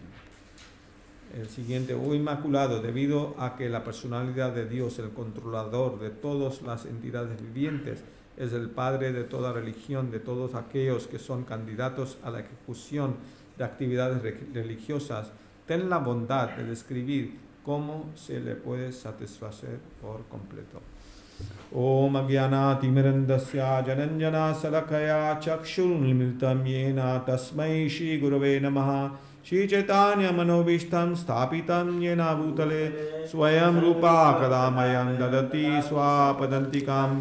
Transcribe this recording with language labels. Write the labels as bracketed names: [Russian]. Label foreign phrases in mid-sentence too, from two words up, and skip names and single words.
[Spanish] El siguiente: oh Inmaculado, debido a que la personalidad de Dios, el controlador de todas las entidades vivientes, es el Padre de toda religión, de todos aquellos que son candidatos a la ejecución de actividades religiosas, ten la bondad de describir cómo se le puede satisfacer por completo. [Sanskrit] Om Agyana Timirandasya Jananjana Salakaya Chakshurunmiltam Yena Tasmai Shri Gurave Namaha Shri Chaitanya Manobishtam Sthapitam Yena Bhutale Swayam Rupa Kadamayam Dadati Swapadantikam.